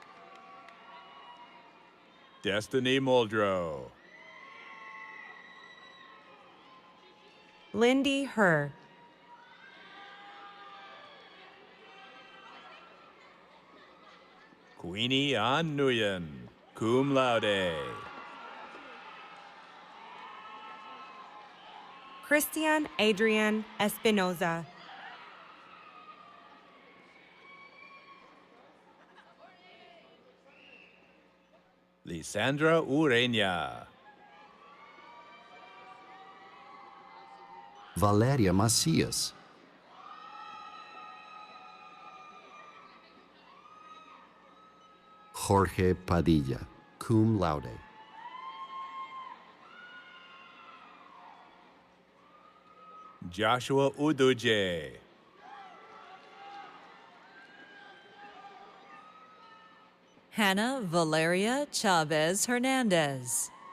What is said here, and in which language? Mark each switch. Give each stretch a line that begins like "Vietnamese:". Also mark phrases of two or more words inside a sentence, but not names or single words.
English: Destiny Muldrow. Lindy Herr. Queenie Ann Nguyen,
Latin: cum laude.
English: Christian Adrian Espinoza. Lisandra Ureña. Valeria Macias. Jorge Padilla,
Latin: cum laude.
English: Joshua Uduje. Hannah Valeria Chavez Hernandez.